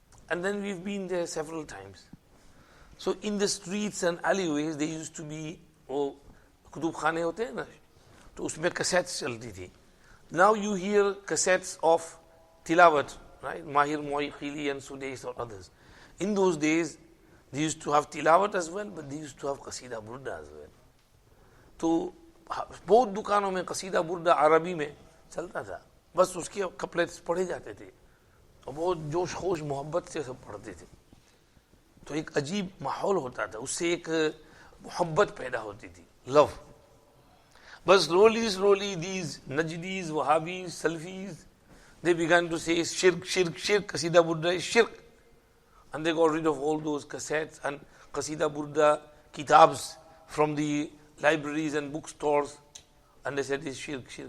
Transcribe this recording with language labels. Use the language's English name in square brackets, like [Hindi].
[English] And then we've been there several times. So in the streets and alleyways, there used to be, [Hindi] kutub khane hote hain na, to usme cassettes chalti thi. [English] Now you hear cassettes of Tilawat, right? Mahir Moikhili and Sudais or others. In those days, they used to have Tilawat as well, but they used to have Qasidah Burdah as well. [Hindi] So बहुत दुकानों में Qasidah Burdah अरबी में चलता था. बस उसके couplets पढ़े जाते थे. और बहुत जोश खोश मोहब्बत से सब पढ़ते थे. तो एक अजीब माहौल होता था. उससे एक मोहब्बत पैदा होती थी. [English] Love. But slowly, these Najdis, Wahhabis, Salafis, they began to say shirk, Qasidah Burdah is shirk. And they got rid of all those cassettes and Qasidah Burdah kitabs from the libraries and bookstores. And they said it's shirk.